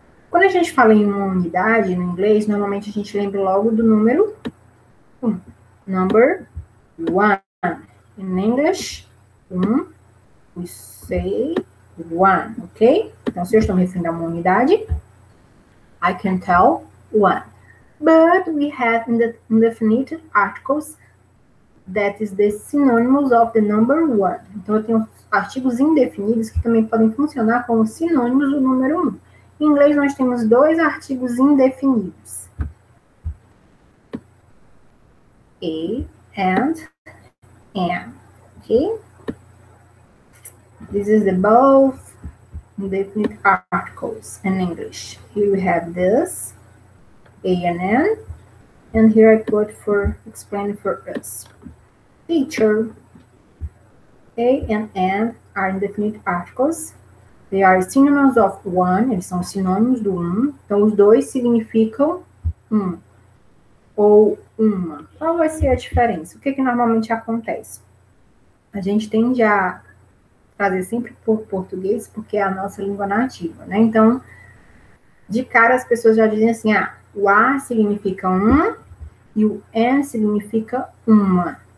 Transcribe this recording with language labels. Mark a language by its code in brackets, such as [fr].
[pt] Quando a gente fala em uma unidade no inglês, normalmente a gente lembra logo do número 1. [en] Number 1. In English, 1, we say 1, ok? [pt] Então, se eu estou me referindo a uma unidade, [en] I can tell 1. But we have indefinite articles that is the synonyms of the number 1. [pt] Então, eu tenho artigos indefinidos que também podem funcionar como sinônimos do número 1. Em inglês, nós temos dois artigos indefinidos. [en] A and am. Okay? This is the both indefinite articles in English. Here we have this, A and N, and here I put for explaining for us. Teacher. A and N are indefinite articles. They are synonyms of one, [pt] eles são sinônimos do um. Então, os dois significam um ou uma. Qual vai ser a diferença? O que normalmente acontece? A gente tende a trazer sempre por português, porque é a nossa língua nativa, né? Então, de cara, as pessoas já dizem assim, o A significa um e o N significa uma.